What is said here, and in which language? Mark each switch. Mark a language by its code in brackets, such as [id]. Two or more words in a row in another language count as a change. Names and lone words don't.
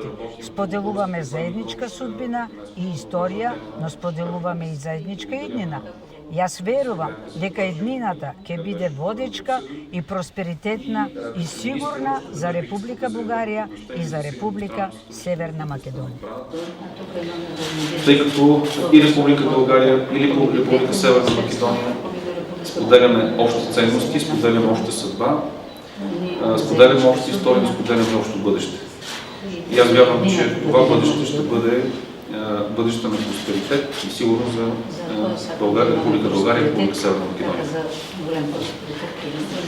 [mk] Споделуваме заедничка судбина и историја, но споделуваме и заедничка иднина. Јас верувам дека иднината ќе биде водечка и просперитетна и сигурна за Република Бугарија и за Република Северна Македонија. [bg] Тъй като и Република България или Република Северна Македония споделяме общи ценности, споделяме обща съдба, споделяме обща история, споделяме общо бъдеще. И аз вярвам, че това бъдеще ще бъде бъдеще на просперитет и сигурно за Република България и Република Северна Македония.